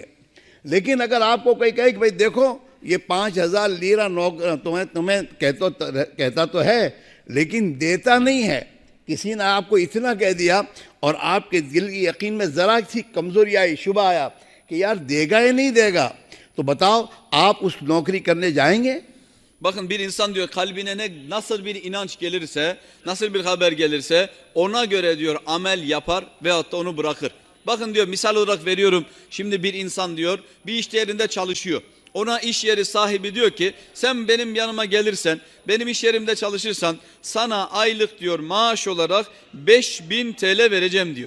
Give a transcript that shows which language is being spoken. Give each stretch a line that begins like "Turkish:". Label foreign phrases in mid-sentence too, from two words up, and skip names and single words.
Hindi: लेकिन अगर आपको कोई कहे कि भाई देखो ये 5,000 लीरा तुम्हें कहता तो है लेकिन देता नहीं है, किसी ने आपको इतना कह दिया और आपके दिल की यकीन में ज़रा सी कमज़ोरी आई, शुबा आया कि यार देगा या नहीं देगा, तो बताओ आप उस नौकरी करने जाएंगे?
Turkish: Bakın, bir insan diyor kalbine nasıl bir inanç gelirse, nasıl bir haber gelirse ona göre diyor amel yapar veyahut da onu bırakır. Bakın diyor, misal olarak veriyorum. Şimdi bir insan diyor bir iş yerinde çalışıyor. Ona iş yeri sahibi diyor ki sen benim yanıma gelirsen, benim iş yerimde çalışırsan sana aylık diyor maaş olarak 5.000 TL vereceğim diyor.